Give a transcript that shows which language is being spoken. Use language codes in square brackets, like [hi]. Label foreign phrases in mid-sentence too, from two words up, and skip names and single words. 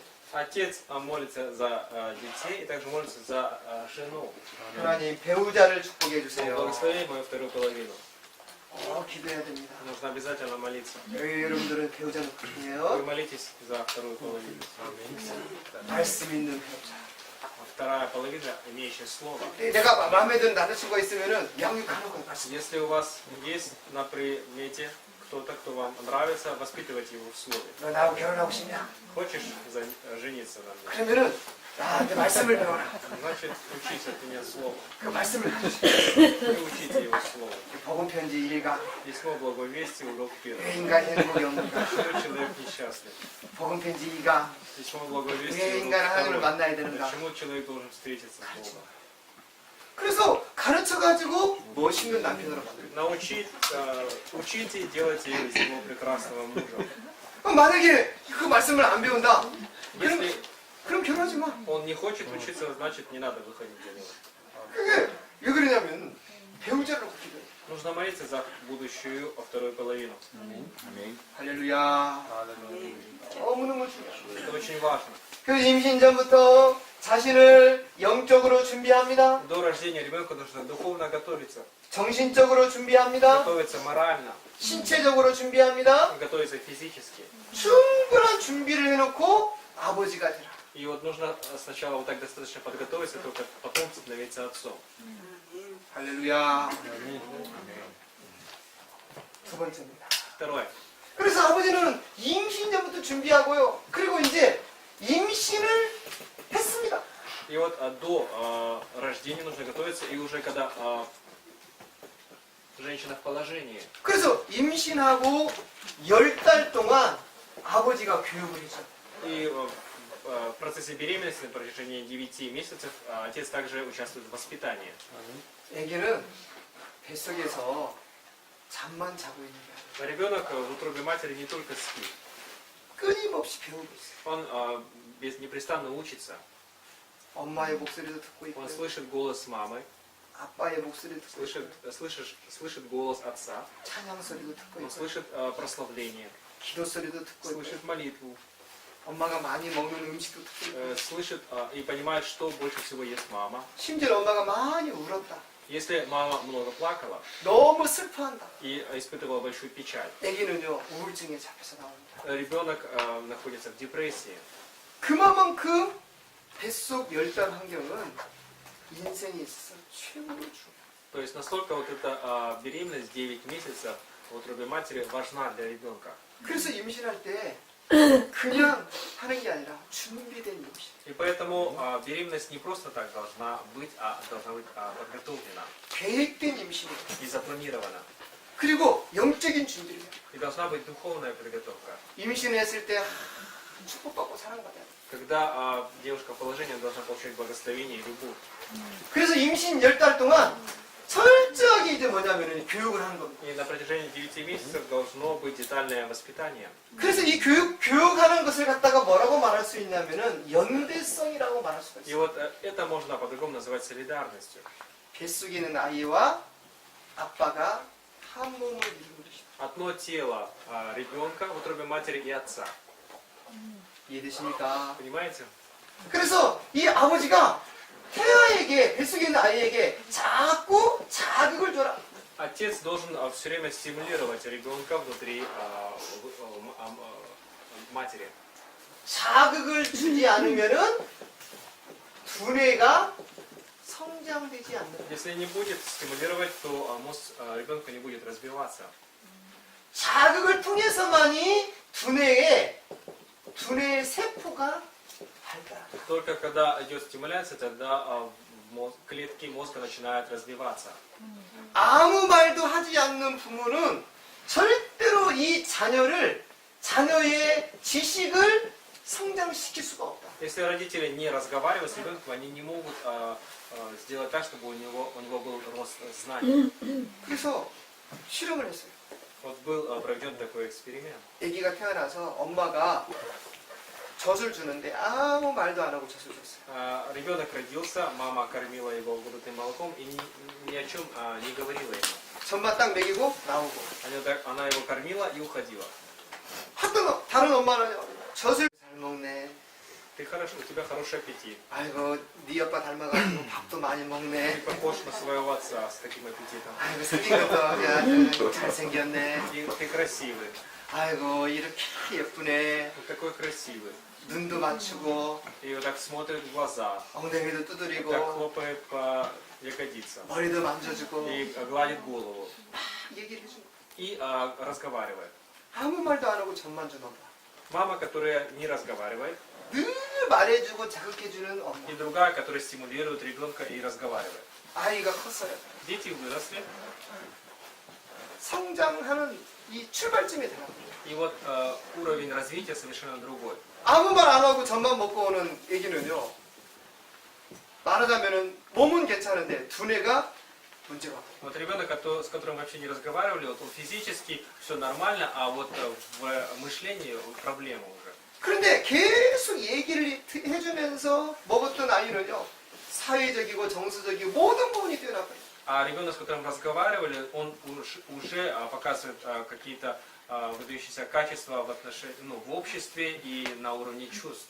[ru] Отец молится за детей и также молится за жену. [ko] 하나님 배우자를 축복해 [ru] Он [ko] 주세요. [ru] благослови мою вторую половину. [ko] 기도해야 됩니다. [ru] Нужно обязательно молиться. [ko] 여러분들은 배우자 놓고 [ru] Вы [ko] 중요해요. [ru] молитесь за вторую половину. [ko] 말씀 있는 배우자. [ru] Вторая половина, имеющая слово. [ko] 내가 마음에 드는 남자친구가 있으면은 양육하는 거예요. 말씀. [ru] Если у вас есть на примете кто-то, кто вам нравится, воспитывайте его в слове. [ko] 너 나하고 결혼하고 싶냐? [ru] Хочешь жениться на мне? [ko] 그러면은 나한테 말씀을 배워라. [ru] Значит, учись от меня слово. [ko] 그 말씀을 가르쳐. [ru] И учите его слово. [ko] 복음 편지 1가 [ru] Письмо благовестия, урок [ko] 왜 [ru] 1. [ko] 인간 행복이 없는가? [ru] Почему человек несчастлив? [ko] 복음 편지 2가 [ru] Письмо [ko] 왜 [ru] благовестия, [ko] 인간 하나님을 [ru] урок [ko] 만나야 [ru] 2. [ko] 되는가? [ru] Почему человек должен встретиться с Богом? [ko] 그래서 가르쳐가지고 멋있는 남편으로 만들어요. [ru] Учите и делайте из него прекрасного мужа. [ko] 그럼 만약에 그 말씀을 안 배운다? [ru] Если [ko] 그럼 결혼하지 마. [ru] он не хочет учиться, значит не надо выходить за него. [ko] 그게 왜 그러냐면 배우자를 놓고 기도해. [ru] Нужно молиться за будущую вторую половину. [ko] 할렐루야. 너무너무 중요해. [ru] Это очень важно. [ko] 그 임신 전부터 자신을 영적으로 준비합니다. [ru] До рождения ребенка нужно духовно готовиться. [ko] 정신적으로 준비합니다. [ru] Готовиться морально, [ko] 신체적으로 준비합니다. [ru] готовиться физически. [ko] 충분한 준비를 해놓고 아버지가 되라. [ru] И вот нужно сначала вот так достаточно подготовиться, только потом становиться отцом. [ko] 할렐루야. 두 번째입니다. [ru] Второе. [ko] 그래서 아버지는 임신 전부터 준비하고요. 그리고 이제 임신을 했습니다. [ru] И вот до рождения нужно готовиться, и уже когда женщина в положении, [ko] 그래서 임신하고 10달 동안 아버지가 교육을 해줘요. [ru] и в процессе беременности на протяжении 9 месяцев отец также участвует в воспитании. [ko] 애기는 뱃속에서 잠만 자고 있는 게 아니에요. [ru] Ребенок в утробе матери не только спит, [ko] 끊임없이 배우고 있어요. [ru] он непрестанно учится. [ko] 엄마의 목소리도 듣고 있고 [ru] Он слышит голос мамы, [ko] 아빠의 목소리도 듣고 있고 [ru] слышит голос отца, [ko] 찬양 소리도 듣고 [ru] он [ko] 있고 [ru] слышит прославление, [ko] 기도 소리도 듣고 있고 [ru] слышит молитву, [ko] 엄마가 많이 먹는 음식도 듣고 있고 [ru] слышит и понимает, что больше всего ест мама. [ko] 심지어 엄마가 많이 울었다. [ru] Если мама много плакала [ko] 너무 슬퍼한다. [ru] и испытывала большую печаль, [ko] 애기는요 우울증에 잡혀서 나옵니다. [ru] ребенок находится в депрессии. [ko] 그만큼 뱃속 10달 환경은 인생에 있어서 최고로 중요해요. [ru] То есть настолько вот эта беременность 9 месяцев в утробе матери важна для ребенка. [ko] 그래서 임신할 때 그냥 하는 게 아니라 준비된 임신. [ru] И поэтому беременность не просто так должна быть, а должна быть подготовлена [ko] 계획된 임신이에요. [ru] и запланирована. [ko] 그리고 영적인 준비를 해요. [ru] И должна быть духовная подготовка. [ko] 임신했을 때 축복받고 사랑받아야 돼요. [ru] Когда девушка в положении она должна получать благословение и любовь. [ko] 그래서 임신 10달 동안 철저하게 이제 뭐냐면은 교육을 하는 겁니다. [ru] И на протяжении 9 месяцев должно быть детальное воспитание. [ko] 그래서 이 교육하는 것을 갖다가 뭐라고 말할 수 있냐면은 연대성이라고 말할 수가 [ru] И [ko] 있어요. [ru] вот это можно по-другому называть солидарностью. [ko] 뱃속에 있는 아이와 아빠가 한 몸을 이루는 것이다. [ru] Одно тело ребенка в утробе матери и отца. [ko] 이해되십니까? [ru] Понимаете? [ko] 그래서 이 아버지가 태아에게 뱃속에 있는 아이에게 자꾸 자극을 줘라. [ru] Отец должен все время стимулировать ребенка внутри матери. [ko] 자극을 주지 않으면은 두뇌가 성장되지 않는다. [ru] Если не будет стимулировать, то мозг ребенка не будет развиваться. [ko] 자극을 통해서만이 두뇌의 세포가 발달한다. [ru] Только когда идет стимуляция, тогда клетки мозга начинают развиваться. [ko] 아무 말도 하지 않는 부모는 절대로 이 자녀의 지식을 성장시킬 수가 없다. [ru] Если родители не разговаривают с ребенком, они не могут сделать так, чтобы у него был рост знаний. [ko] 그래서 실험을 했어요. [ru] Вот был проведен такой эксперимент. [ko] 아기가 태어나서 엄마가 젖을 주는데 아무 말도 안 하고 젖을 줬어요. [ru] Ребенок родился, мама кормила его грудным молоком и ни о чем не говорила ему. [ko] 젖만 딱 먹이고 나오고. [ru] Она его кормила и уходила. [ko] 다른 엄마는요. 젖을 잘 먹네. [ru] Ты хорошо, у тебя хороший аппетит. [ko] 아이고 네 아빠 닮아가지고 밥도 많이 [ru] Ты [ko] 먹네. [ru] похож на своего отца с таким аппетитом. [ko] 아이고 생긴 것도 야, 잘생겼네. [ru] И ты красивый. [ko] 아이고 이렇게 예쁘네. [ru] Вот такой красивый. [ko] 눈도 맞추고 [ru] И вот так смотрит в глаза. [ko] 엉덩이도 [ru] Так [ko] 두드리고 [ru] хлопает по ягодицам. [ko] 머리도 만져주고 [ru] И гладит голову. [ko] 얘기를 해주고 [ru] И разговаривает. [ko] 아무 말도 안 하고 젖만 주는 엄마. [ru] Мама, которая не разговаривает. [ko] 늘 말해주고 자극해주는 엄마. [ru] И другая, которая стимулирует ребенка и разговаривает. [ko] 아이가 컸어요. [ru] Дети выросли. [ko] 성장하는 이 출발점이 달라요. [ru] И вот уровень развития совершенно другой. [ko] 아무 말 안 하고 젖만 먹고 오는 애기는요. 말하자면은 몸은 괜찮은데 두뇌가 문제가 없어요. [ru] Вот ребенок, с которым вообще не разговаривали, вот он физически все нормально, а вот в мышлении проблема уже. [ko] 그런데 계속 얘기를 해주면서 먹었던 아이는요. 사회적이고 정서적이고 모든 부분이 뛰어나고요. [ru] А ребенок, с которым разговаривали, он уже показывает какие-то выдающиеся качества в в обществе и на уровне чувств.